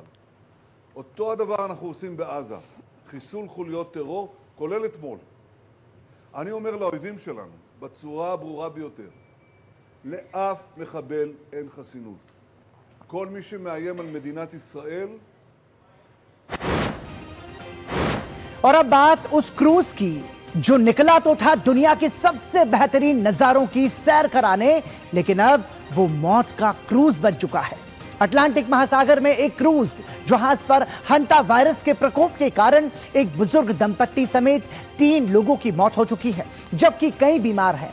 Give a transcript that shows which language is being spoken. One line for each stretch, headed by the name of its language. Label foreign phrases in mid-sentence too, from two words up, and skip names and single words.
Hebrew: אותו הדבר אנחנו עושים בעזה, חיסול חוליות טרור, כולל אתמול. אני אומר לאויבים שלנו, בצורה הברורה ביותר, לאף מחבל אין חסינות. כל מי שמאיים על מדינת ישראל...
Hindi: और अब बात उस क्रूज की जो निकला तो था दुनिया के सबसे बेहतरीन नजारों की सैर कराने, लेकिन अब वो मौत का क्रूज बन चुका है। अटलांटिक महासागर में एक क्रूज जहाज पर हंटा वायरस के प्रकोप के कारण एक बुजुर्ग दंपत्ति समेत 3 लोगों की मौत हो चुकी है, जबकि कई बीमार हैं।